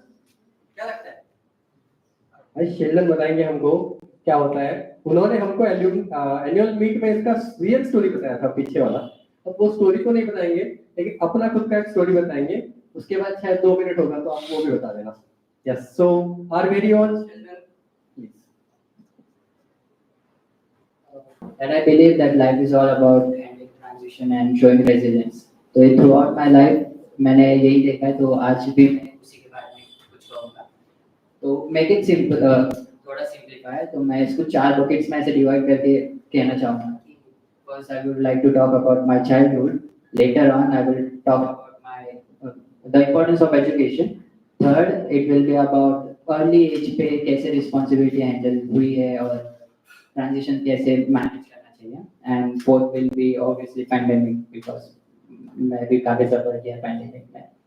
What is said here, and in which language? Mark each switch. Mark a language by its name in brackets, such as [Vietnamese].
[Hindi] क्या लगता है? भाई शेल्डन बताएंगे हमको क्या होता है। उन्होंने हमको एनुअल मीट में इसका रियल स्टोरी बताया था पीछे वाला। अब वो स्टोरी तो नहीं बताएंगे, लेकिन अपना खुद का एक स्टोरी बताएंगे। उसके बाद शायद 2 मिनट होगा तो आप वो भी बता देना। [English] Yes, so are very on Sheldon please. And I believe that life is all about handling transition and showing resilience. [Hindi] तो [English] throughout my life [Hindi] मैंने यही देखा है, तो आज भी मैं उसी के बारे में कुछ कहूँगा। [English] तो make it simple, थोड़ा simplify, [Hindi] तो मैं इसको 4 buckets में ऐसे डिवाइड करके कहना चाहूँगा कि [English] first I would like to talk about my childhood. Later on I will talk about my the importance of education. Third, it will be about early age [Hindi] पे कैसे responsibility handle हुई है और transition कैसे manage करना चाहिए। [English] And fourth will be obviously pandemic, because [Hindi] मैं भी काफी सफर किया pandemic में।